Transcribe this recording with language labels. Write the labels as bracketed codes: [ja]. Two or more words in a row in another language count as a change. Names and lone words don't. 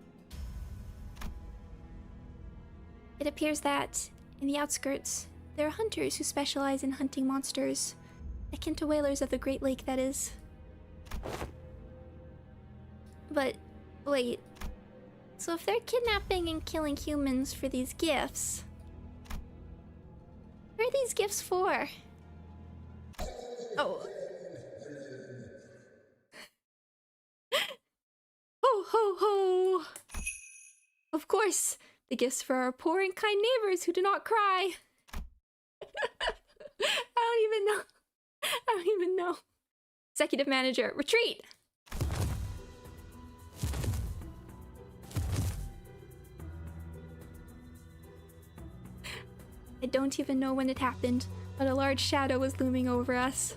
[en] It appears that, in the outskirts, there are hunters who specialize in hunting monsters. Akin to whalers of the Great Lake, that is. But, wait. So if they're kidnapping and killing humans for these gifts... what are these gifts for? Oh. Ho ho ho! Of course, the gifts for our poor and kind neighbors who do not cry. I don't even know. Executive manager, retreat! I don't even know when it happened, but a large shadow was looming over us.